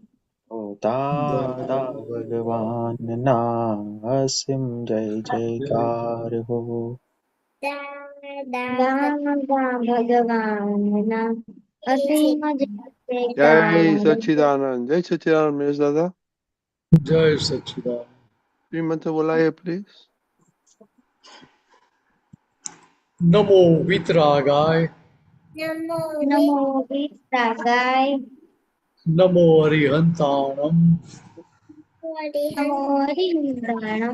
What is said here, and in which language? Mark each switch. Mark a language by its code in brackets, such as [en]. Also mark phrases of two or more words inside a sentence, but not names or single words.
[gu] દાદા ભગવાનના અસીમ જય જયકાર હો દાદા ભગવાનના અસીમ જય જય જયકાર સચ્ચિદાનંદ મહેશ દાદા [hi] जय सच्चिदानंद श्रीमंत बोलाइए प्लीज [pra] नमो वितरागाय નમો વિતરાગાય नमो अरिहंताणम નમો હરિહંતાણમ